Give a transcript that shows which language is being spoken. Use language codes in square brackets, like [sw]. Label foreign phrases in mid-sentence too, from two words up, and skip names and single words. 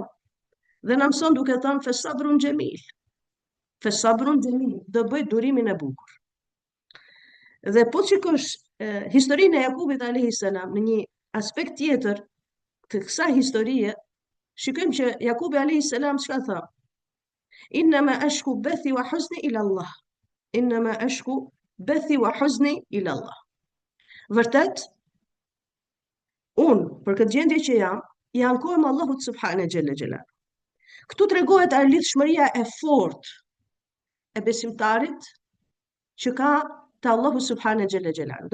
[sq] Dhe na mëson duke thënë [ar] فصبر جميل. فصبر جميل, [sq] do bëj durimin e bukur. Dhe po shikosh historinë e Jakubit [ar] عليه السلام [sq] në një aspekt tjetër të kësaj historie, shikojmë që Jakubi [ar] عليه السلام [sq] çka tha? [ar] إنما أشكو بثي وحزني إلى الله. إنما أشكو بثي وحزني إلى الله. [sq] Vërtet, unë, për këtë gjendje që jam, i ankohem Allahut [ar] سبحانه جل جلاله. [sq] Këtu tregohet ardhshmëria e fortë e besimtarit që ka te Allahu [ar] سبحانه جل جلاله.